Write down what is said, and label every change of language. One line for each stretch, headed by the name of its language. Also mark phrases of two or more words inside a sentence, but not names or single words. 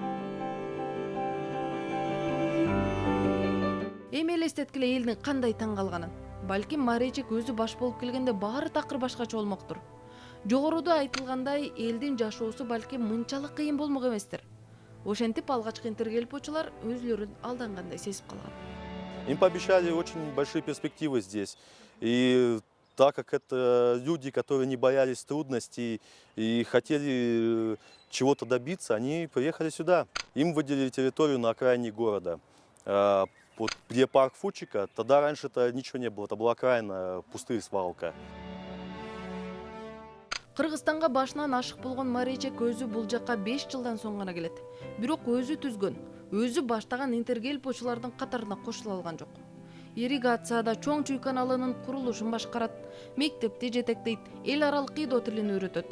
Kyrgyz: Эми элестеткиле элдин кандай таң калганын. Балким Маречек өзү баш болуп келгенде баары такыр башкача болмоктур. Жогоруда айтылгандай, элдин жашоосу балким мынчалык кыйын болмок эместир. Ошентип алгачкы интергельпочулар өзлөрүн алдангандай сезип калган.
Russian: Им пообещали очень большие перспективы здесь. И так как это люди, которые не боялись трудностей и хотели чего-то добиться, они приехали сюда. Им выделили территорию на окраине города. Вот где парк Фучика, тогда раньше это ничего не было, это была окраина, пустырь, свалка.
Kyrgyz: Кыргызстанга башынан ашык болгон Маречек өзү бул жакка 5 жылдан соң гана келет. Бирок өзү түзгөн, өзү баштаган интергельпочулардын катарына кошула алган жок. Ирригацияда Чоң Чуй каналынын курулушун башкарат, мектепти жетектейт, эл аралык идо тилин үйрөтөт.